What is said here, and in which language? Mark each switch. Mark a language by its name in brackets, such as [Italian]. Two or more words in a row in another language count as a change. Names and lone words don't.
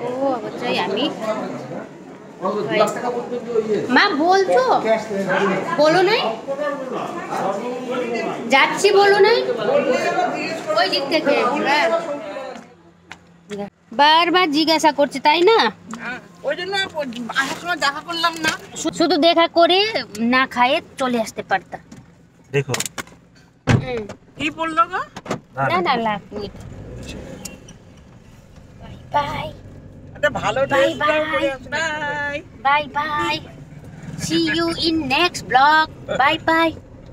[Nepali] अब चाहिँ हामी [Bangla] মা বলছো বলো নাই যাচ্ছি বলো নাই ওই দিক থেকে বারবার জিজ্ঞাসা করছে তাই না ওই জন্য আসার সময় দেখা করলাম না। শুধু দেখা করে না খায়ে চলে আসতে পারতা দেখো কি বললো গো? না না [English] love bye [Bangla] একটা ভালো ড্রেস পরে আসো। বাই [English] bye bye see you in next vlog bye bye